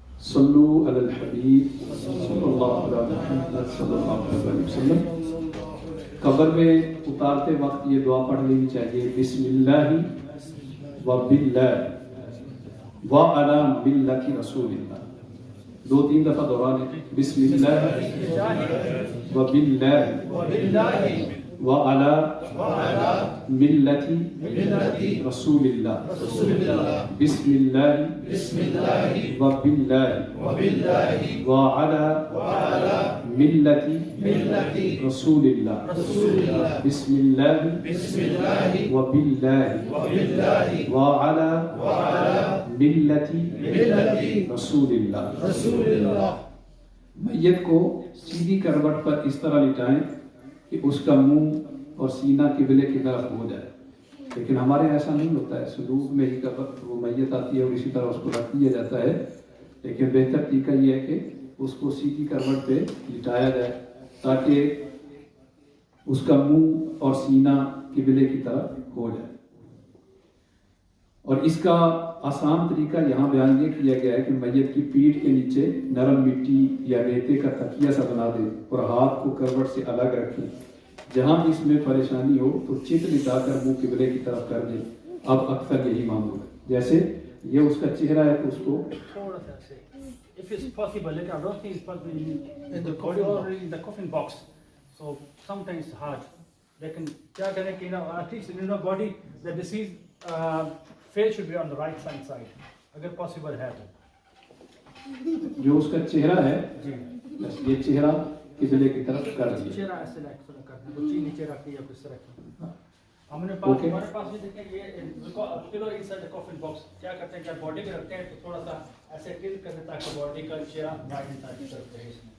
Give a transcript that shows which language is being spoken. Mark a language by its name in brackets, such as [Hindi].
[Urdu] صلو علی الحبیب صلی اللہ علیہ محمد صلی اللہ علیہ وسلم. قبر میں اتارتے وقت یہ دعا پڑھ لینی چاہیے، [Arabic] بسم اللہ و باللہ و علی ملت رسول اللہ. [Urdu] 2-3 دفعہ دہرانے، [Arabic] بسم اللہ و باللہ وعلى ملة رسول الله بسم الله وبالله وعلى ملة رسول الله بسم الله وبالله وعلى ملة رسول الله. [Urdu] میت کو سیدھی کروٹ پر اس طرح لٹائیں کہ اس کا منہ اور سینہ قبلے کی طرف ہو جائے. لیکن ہمارے ایسا نہیں ہوتا ہے، صندوق میں ہی وہ میت آتی ہے اور اسی طرح اس کو رکھ دیا جاتا ہے. لیکن بہتر طریقہ یہ ہے کہ اس کو سیدھی کروٹ پہ لٹایا جائے تاکہ اس کا منہ اور سینہ قبلے کی طرف ہو جائے. اور اس کا آسان طریقہ یہاں بیان یہ کیا گیا ہے کہ میت کی پیٹھ کے نیچے نرم مٹی یا ریتے کا تکیہ سا بنا دے اور ہاتھ کو کروٹ سے الگ رکھیں. جہاں اس میں پریشانی ہو تو چت لٹا کر منہ قبلے کی طرف کر دیں. اب اکثر یہی معمول ہے. جیسے یہ اس کا چہرہ ہے تو اس کو تھوڑا سا سے [English] if it's possible like I don't think it's possible in the corridor or in the coffin box, so sometimes it's hard. [Urdu] لیکن کیا کریں کہ [English] at least in the body the deceased face should be on the right side [Urdu] اگر possible ہے تو. جو اس کا چہرہ ہے جی بس یہ چہرہ قبلے کی طرف کر دیا. چہرہ ایسے لائک کرنا ہے کچھ نیچے رکھ کے یا کس طرح کی. ہمارے پاس بھی دیکھیں یہ [English] pillow inside coffin box [Urdu] کیا کرتے ہیں کہ باڈی پہ رکھتے ہیں تو تھوڑا سا ایسے ٹلٹ کرتے ہیں تاکہ باڈی کا چہرہ [English] right inside [Urdu] کی طرف رہے.